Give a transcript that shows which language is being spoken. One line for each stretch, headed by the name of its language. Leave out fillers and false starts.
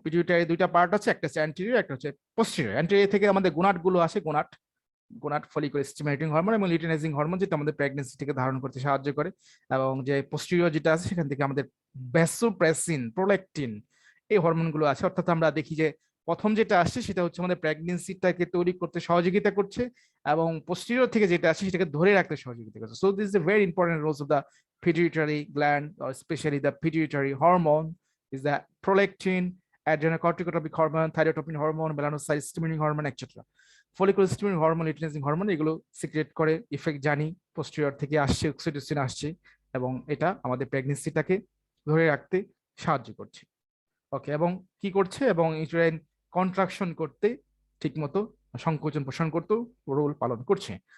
Bangla: Pituitary দুইটা part আছে, একটা হচ্ছে অ্যান্টেরিয়র, একটা হচ্ছে পোস্টেরিয়র। অ্যান্টেরিয়র থেকে আমাদের গোনাড গুলো আসে, gonad, gonad follicular stimulating hormone এবং লিউটিনাইজিং হরমোন, যেটা আমাদের প্রেগনেন্সিটাকে ধারণ করতে সাহায্য করে। এবং যে পোস্টেরিয়র যেটা আছে সেখান থেকে আমাদের ভ্যাসোপ্রেসিন, প্রোল্যাকটিন, এই হরমোনগুলো আছে। অর্থাৎ আমরা দেখি যে প্রথম যেটা আসছে সেটা হচ্ছে আমাদের প্রেগনেন্সিটাকে তৈরি করতে সহযোগিতা করছে, এবং পোস্টেরিয়র থেকে যেটা আসছে সেটাকে ধরে রাখতে সহযোগিতা করছে।
English: So this is a very important roles of the pituitary gland, or especially the pituitary hormone is the prolactin, adrenocorticotropic hormone, thyrotropin hormone, melanocyte stimulating hormone, etc.
Bangla: Follicular stimulating hormone, luteinising hormone, এগুলো secret করে effect জানি, posterior থেকে আসছে, oxytocin আসছে, এবং এটা আমাদের প্রেগনেন্সিটাকে ধরে রাখতে সাহায্য করছে। ওকে, এবং কি করছে, এবং ইউটেরাইন কন্ট্রাকশন করতে ঠিকমতো, সংকোচন প্রসারণ করতেও রোল পালন করছে।